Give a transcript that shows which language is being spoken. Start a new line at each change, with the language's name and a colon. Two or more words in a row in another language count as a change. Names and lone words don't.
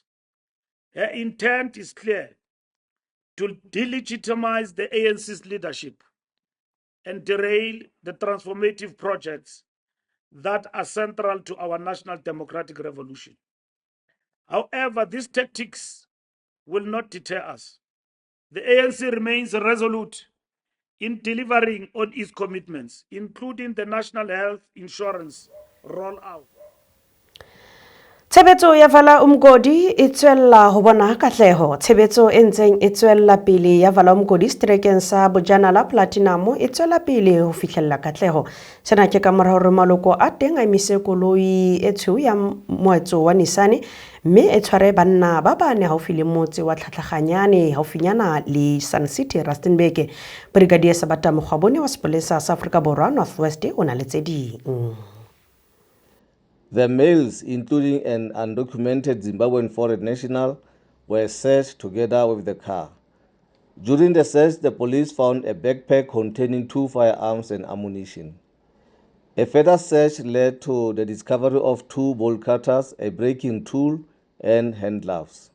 English: Her intent is clear: to delegitimize the ANC's leadership and derail the transformative projects that are central to our national democratic revolution. However, these tactics will not deter us. The ANC remains resolute in delivering on its commitments, including the national health insurance rollout.
Southern Sotho: Tshebetso ya Vala Umgodi e tswella ho bona katleho. Tshebetso e ntseng e tswella pele ya Vala Umgodi seterekeng sa Bojanala Platinum e tswella pele ho fihlella katleho. Sena ke ka mora hore maloko a teng a emise koloi e tshweu ya moetso wa Nisane mme e tshware banna ba bane haufi le motse wa Tlhatlhaganyane haufinyana le Sun City Rustenburg. Brigadier Sabata Mokgwabone wa sepolesa sa Afrika Borwa Northwest o na le tse ding.
English: The males, including an undocumented Zimbabwean foreign national, were searched together with the car. During the search, the police found a backpack containing 2 firearms and ammunition. A further search led to the discovery of 2 bolt cutters, a breaking tool, and hand gloves.